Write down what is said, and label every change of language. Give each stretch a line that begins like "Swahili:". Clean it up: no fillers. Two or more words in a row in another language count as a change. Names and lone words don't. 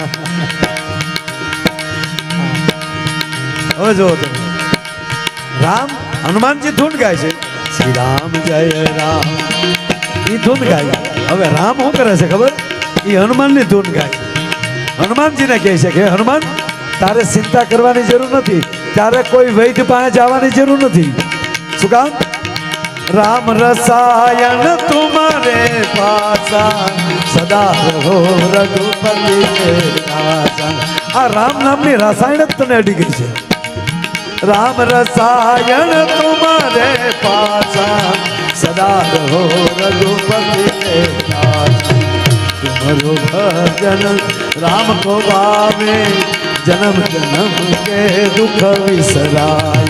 Gujarati: હવે જો રામ હનુમાનજી ધૂન ગાય છે, શ્રી રામ જય રામ એ ધૂન ગાય. હવે રામ શું કરે છે ખબર? એ હનુમાનની ધૂન ગાય. હનુમાનજીને કહે છે કે હનુમાન તારે ચિંતા કરવાની જરૂર નથી, તારે કોઈ વૈદ્ય પાસે જવાની જરૂર નથી. શું કામ?
Hindi: राम रसायन तुम्हारे पासा सदा रहो रघुपति के दासा.
Gujarati: આ રામ નામની રસાયણ જ તને અડી ગઈ છે.
Hindi: राम रसायन तुम्हारे पासा सदा रहो रघुपति के दासा. तुम्हारो भजन राम को पावे जन्म जन्म के दुख विसराय.